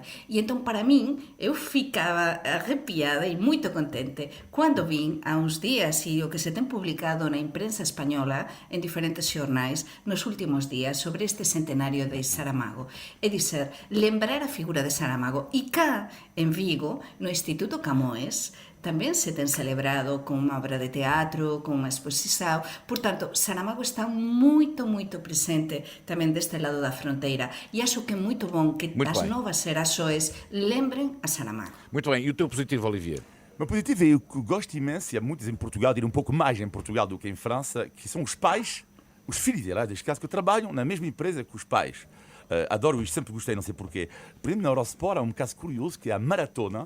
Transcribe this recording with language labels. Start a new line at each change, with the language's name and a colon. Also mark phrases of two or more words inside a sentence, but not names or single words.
Galician: E entón, para min, eu ficaba arrepiada e moito contente cando vin há uns días e o que se ten publicado na imprensa española en diferentes xornais nos últimos días sobre este centenario de Saramago. É dizer, lembrar a figura de Saramago. E cá, en Vigo, no Instituto Camões, tamén se ten celebrado con unha obra de teatro, con unha exposición. Portanto, Saramago está moito presente tamén deste lado da fronteira. E acho que é moito bom que
Portuguese: Muito
Galician: as
Portuguese: bem.
Galician: novas xerações lembren a Saramago.
Portuguese: Muito bem, e o teu positivo, Olivier? O meu positivo é o que gosto imenso, e há muitos em Portugal, direi um pouco mais em Portugal do que em França, que são os pais, os filhos deles, neste caso, que trabalham na mesma empresa que os pais. Adoro isto, sempre gostei, não sei porquê. Por exemplo, na Eurosport há um caso curioso que é a maratona.